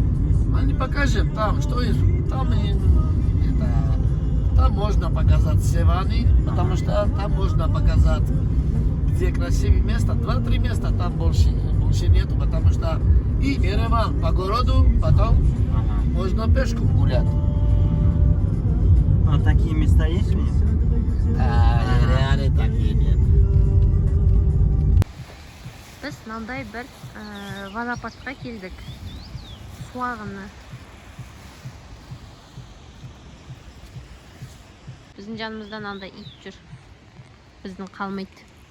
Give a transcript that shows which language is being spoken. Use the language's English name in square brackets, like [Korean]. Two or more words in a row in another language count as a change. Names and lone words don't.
[Russian] Они покажем там, что есть. Там, там можно показать Севани, потому что там можно показать, где красивые места. 2-3 места там больше нету, потому что и Ереван по городу, потом можно пешком гулять. А такие места есть у них? Реально такие нет. [Kazakh] Біз мынандай бір водопадқа келдік. Су ағыны. Біздің жанымызда мынандай ит жүр. Біздің қалмайды.